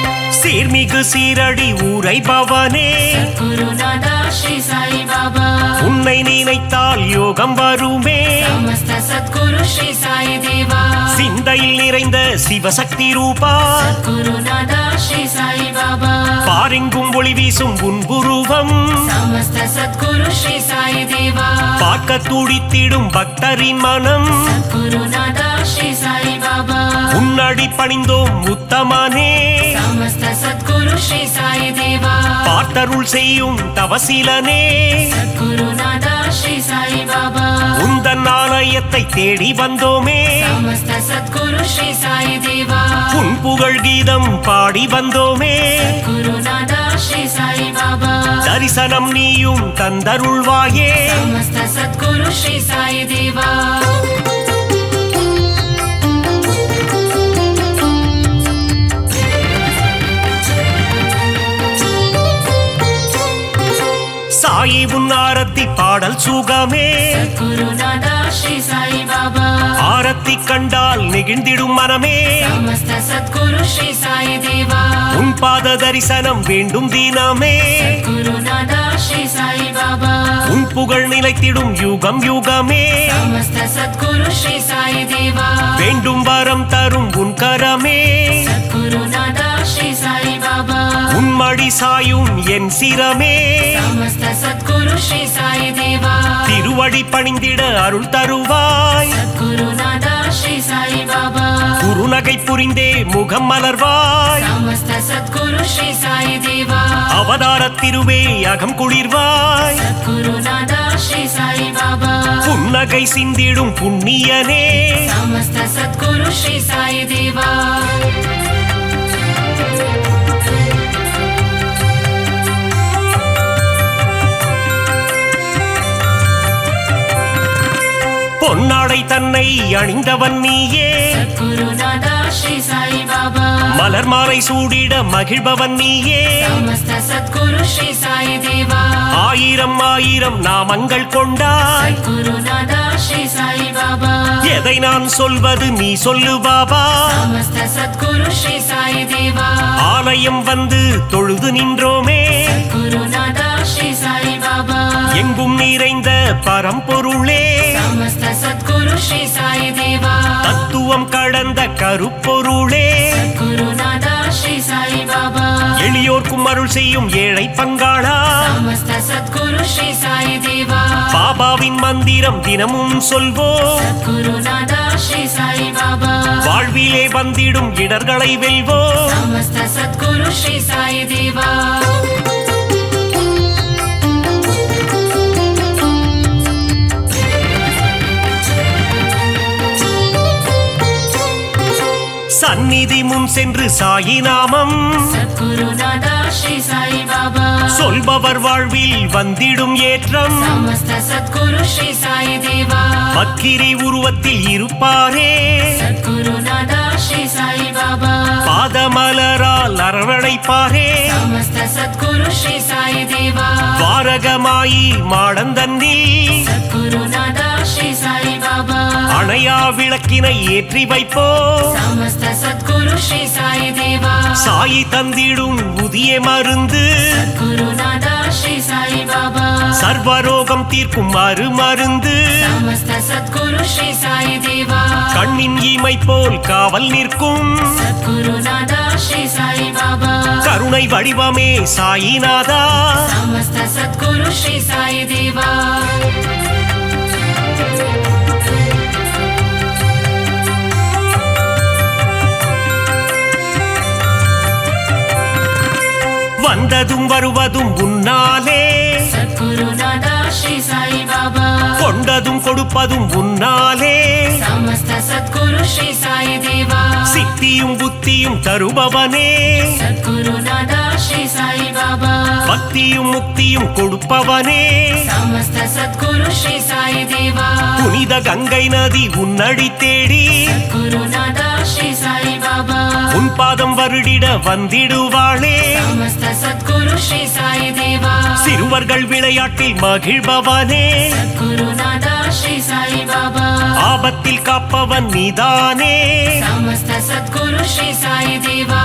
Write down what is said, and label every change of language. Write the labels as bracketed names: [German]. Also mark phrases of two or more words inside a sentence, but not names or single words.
[Tamil] சீர்மிகு சீரடி உரைபவனே குருநாதா ஸ்ரீ சாய் பாபா உன் உன்னை நினைத்தால் யோகம் வருமே [Sanskrit] समस्त सद्गुरु श्री साई देवा [Tamil] சிந்தையில் நிறைந்த சிவசக்தி ரூபா [Sanskrit] गुरुनादा श्री साई बाबा [Tamil] பாரெங்கும் ஒளி வீசும் உன்புருவம் [Sanskrit] समस्त सद्गुरु श्री साई देवा [Tamil] பார்க்க துடித்திடும் பக்தரின் மனம் [Sanskrit] गुरुनादा श्री साई बाबा [Tamil] உன்னடி பணிந்தோம் உத்தமனே [Sanskrit] समस्त सद्गुरु श्री साई देवा [Tamil] பார்த்தருள் செய்யும் தவசீலனே [Sanskrit] गुरुनादा श्री साई बाबा [Tamil] உந்தன் ஆலயத்தை தேடி வந்தோமே [Sanskrit] समस्त सद्गुरु श्री साई देवा [Tamil] உன் புகழ் கீதம் பாடி வந்தோமே [Sanskrit] गुरुनादा श्री साई बाबा [Tamil] தரிசனம் நீயும் தந்தருள்வாயே [Sanskrit] समस्त सद्गुरु श्री साई देवा [Tamil] சாயி உன் ஆரத்தி பாடல் சுகமே [Sanskrit] गुरुनादा श्री साई बाबा [Tamil] ஆரத்தி கண்டால் நெகிழ்ந்திடும் மனமே [Sanskrit] समस्त सद्गुरु श्री साई देवा [Tamil] உன் பாத தரிசனம் வேண்டும் தினமே [Sanskrit] गुरुनादा श्री साई बाबा [Tamil] உன் புகழ் நிலைத்திடும் யுகம் யுகமே [Sanskrit] समस्त सद्गुरु श्री साई देवा [Tamil] வேண்டும் வரம் தரும் உன் கரமே [Sanskrit] गुरुनादा श्री साई बाबा [Tamil] உன் மடி சாயும் என் சிரமே [Sanskrit] समस्त सद्गुरु श्री साई देवा [Tamil] திருவடி பணிந்திட அருள் தருவாய் [Sanskrit] गुरुनादा श्री साई बाबा [Tamil] குருநகை புரிந்தே முகம் மலர்வாய் [Sanskrit] समस्त सद्गुरु श्री साई देवा [Tamil] அவதார திருவே அகம் குளிர்வாய் [Sanskrit] गुरुनादा श्री साई बाबा [Tamil] புன்னகை சிந்திடும் புண்ணியனே [Sanskrit] समस्त सद्गुरु श्री साई देवा [Tamil] பொன்னாடை தன்னை அணிந்தவன் நீயே [Sanskrit] गुरुनादा श्री साई बाबा [Tamil] மலர் மாலை சூடிட மகிழ்பவன் நீயே [Sanskrit] समस्त सद्गुरु श्री साई देवा [Tamil] ஆயிரம் ஆயிரம் நாமங்கள் கொண்டாய் [Sanskrit] गुरुनादा श्री साई बाबा [Tamil] எதை நான் சொல்வது நீ சொல்லு பாபா [Sanskrit] समस्त सद्गुरु श्री साई देवा [Tamil] ஆலயம் வந்து தொழுது நின்றோமே [Sanskrit] गुरुनादा श्री साई बाबा [Tamil] எங்கும் நிறைந்த பரம்பொருளே [Sanskrit] समस्त सद्गुरु श्री साई देवा [Tamil] தத்துவம் கடந்த கருப்பொருளே [Sanskrit] गुरुनादा श्री साई बाबा [Tamil] எளியோர்க்கும் அருள் செய்யும் ஏழை பங்காளா [Sanskrit] समस्त सद्गुरु श्री साई देवा [Tamil] பாபாவின் மந்திரம் தினமும் சொல்வோம் [Sanskrit] गुरुनादा श्री साई बाबा [Tamil] வாழ்விலே வந்திடும் இடர்களை வெல்வோம் [Sanskrit] समस्त सद्गुरु श्री साई देवा [Tamil] சந்நிதி முன் சென்று சாயி நாமம் [Sanskrit] गुरुनादा श्री साई बाबा [Tamil] சொல்பவர் வாழ்வில் வந்திடும் ஏற்றம் [Sanskrit] समस्त सद्गुरु श्री साई देवा [Tamil] பக்கிரி உருவத்தில் இருப்பாரே [Sanskrit] गुरुनादा श्री साई बाबा [Tamil] பாதமலரால் அரவணைப்பாரே [Sanskrit] समस्त सद्गुरु श्री साई देवा [Tamil] வாரகமாயி மாடந்தன்னில் [Sanskrit] गुरुनादा श्री साई बाबा [Tamil] அணையா விளக்கினை ஏற்றி வைப்போ [Sanskrit] समस्त सद्गुरु श्री साई देवा [Tamil] சாயி தந்திடும் புதிய மருந்து [Sanskrit] गुरुनादा श्री साई बाबा [Tamil] சர்வரோகம் தீர்க்கும் மருந்து [Sanskrit] समस्त सद्गुरु श्री साई देवा [Tamil] கண்ணின் இமை போல் காவல் நிற்கும் [Sanskrit] गुरुनादा श्री साई बाबा [Tamil] கருணை வடிவமே சாயிநாதா [Sanskrit] समस्त सद्गुरु श्री साई देवा [Tamil] வந்ததும் வருவதும் உன்னாலே [Sanskrit] गुरुनादा श्री साई बाबा [Tamil] கொண்டதும் கொடுப்பதும் உன்னாலே [Sanskrit] समस्त सद्गुरु श्री साई देवा [Tamil] சித்தியும் புத்தியும் தருபவனே [Sanskrit] गुरुनादा श्री साई बाबा [Tamil] பக்தியும் முக்தியும் கொடுப்பவனே [Sanskrit] समस्त सद्गुरु श्री साई देवा [Tamil] புனித கங்கை நதி உன்னடி தேடி [Sanskrit] गुरुनादा श्री साई बाबा Baba. [Tamil] உன் பாதம் வருடிட வந்திடுவாளே [Sanskrit] समस्त सद्गुरु श्री साई देवा. [Tamil] சிறுவர்கள் விளையாட்டில் மகிழ்பவனே [Sanskrit] सद्गुरु नादा श्री साई बाबा. [Tamil] ஆபத்தில் காப்பவன் நீதானே [Sanskrit] समस्त सद्गुरु श्री साई देवा.